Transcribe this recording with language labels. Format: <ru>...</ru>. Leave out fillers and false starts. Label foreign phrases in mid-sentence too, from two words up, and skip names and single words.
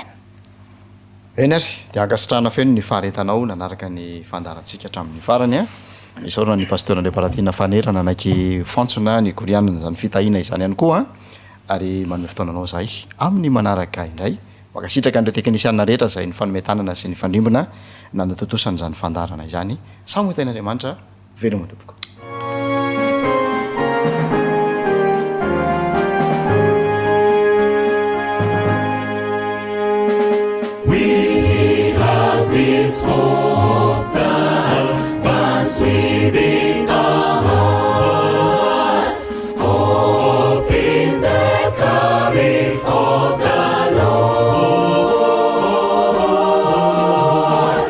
<mg>eny ary de ankasitrahana feno ny faharetanao nanaraka ny fandarantsika hatramin'ny farany a isaorana ny pasteur Andrea Baratina fanerana anaiky fantsona ny korianina zany fitahina izany ihany koa ary manome fotoananao zahay amin'ny manaraka indray makasitraka an'ireo teknisianina rehetra zay ny fanometanana sy ny fandrimbona nanatotosana zany fandarana izany samy hotain'Andriamanitra veloma tompoko.</mg> <en>We have this hope that burns within our hearts, hope in the coming of the Lord.</en>